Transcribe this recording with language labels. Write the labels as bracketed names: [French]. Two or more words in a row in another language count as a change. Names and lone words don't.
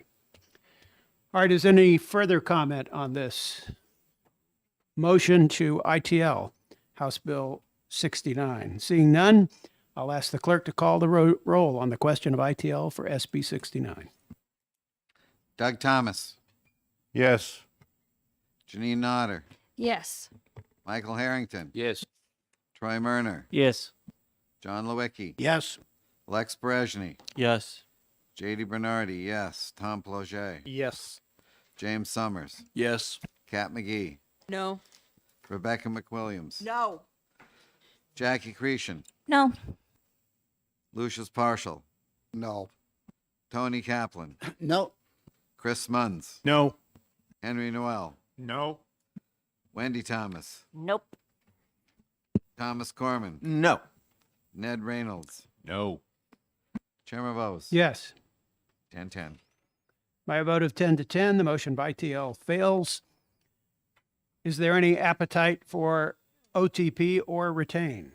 [English] All right, is any further comment on this motion to ITL, House Bill 69? Seeing none, I'll ask the clerk to call the roll on the question of ITL for SB 69. Doug Thomas, Yes. Janine Nodder, Yes. Michael Harrington, Yes. Troy Murner, Yes. John Lewicki, Yes. Lex Brezhny, Yes. J.D. Bernardi, yes. Tom Ploget, Yes. James Summers, Yes. Kat McGee, No. Rebecca McWilliams, No. Jackie Cretion, No. Lucius Partial, No. Tony Kaplan, no. Chris Munns, No. Henry Noel, No. Wendy Thomas, Nope. Thomas Corman, No. Ned Reynolds, No. Chairman Bose. Yes. 10-10. By a vote of 10 to 10, the motion by ITL fails. Is there any appetite for OTP or retain?